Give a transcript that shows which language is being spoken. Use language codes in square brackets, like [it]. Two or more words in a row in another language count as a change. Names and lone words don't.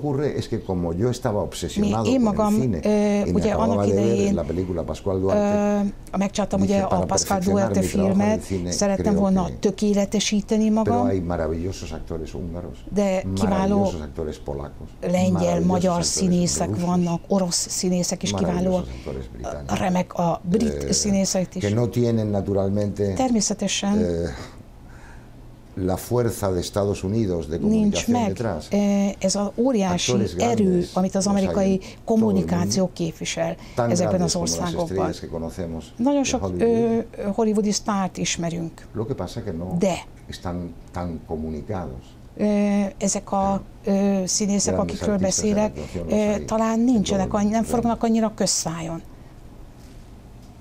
[hu] Én magam, ugye annak idején megcsináltam ugye a Pascual Duarte filmet, szerettem volna tökéletesíteni magam, de kiváló lengyel, magyar színészek vannak, orosz színészek is kiválóak, remek a brit színészek is. Természetesen [es] la fuerza de Estados Unidos de comunicación detrás. [hu] Ez az óriási erő, amit az amerikai kommunikáció képvisel ezekben az országokban. Nagyon sok hollywoodi sztárt ismerünk, de ezek a színészek, akikről beszélek, talán nincsenek, nem forognak annyira közszájon.